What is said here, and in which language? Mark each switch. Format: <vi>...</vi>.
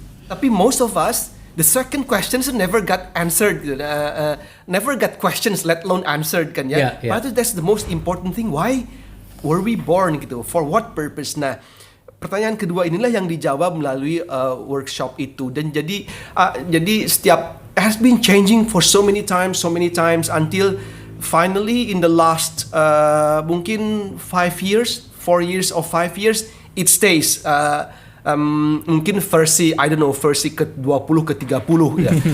<id>Tapi</id> <en>most of us, the second questions never got answered, never got questions, let alone answered kan ya. But that's the most important thing. Why were we born gitu? For what purpose?</en> <id>Nah, pertanyaan kedua inilah yang dijawab melalui workshop itu. Dan jadi setiap</id> <en>has been changing for so many times until finally in the last mungkin 4 years or 5 years it stays.</en> <id>Mungkin versi ke-20 ke-30 ya.</id>